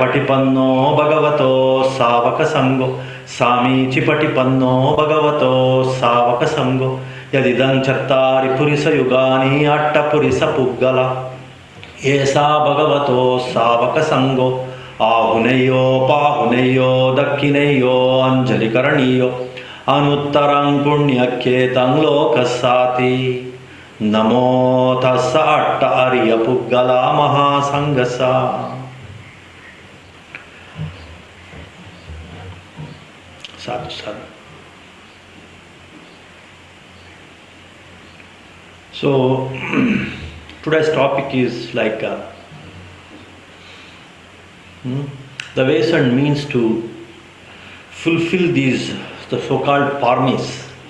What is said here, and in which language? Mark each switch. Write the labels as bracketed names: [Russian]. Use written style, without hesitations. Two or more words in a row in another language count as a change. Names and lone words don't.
[Pali] patipanno bhagavato savaka sango samici patipanno bhagavato savaka sango yadidam chattari purisa yugani atta purisa puggala esa bhagavato savaka sango ahuneyo pahuneyo dakkineyo anjali karaniyo Anuttarang punyaketang lokasati. Namo tassa atta ariya puggala mahasangasa. Sadhu sadhu. [English] So today's topic is like the ways and means to fulfill these the so-called paramis.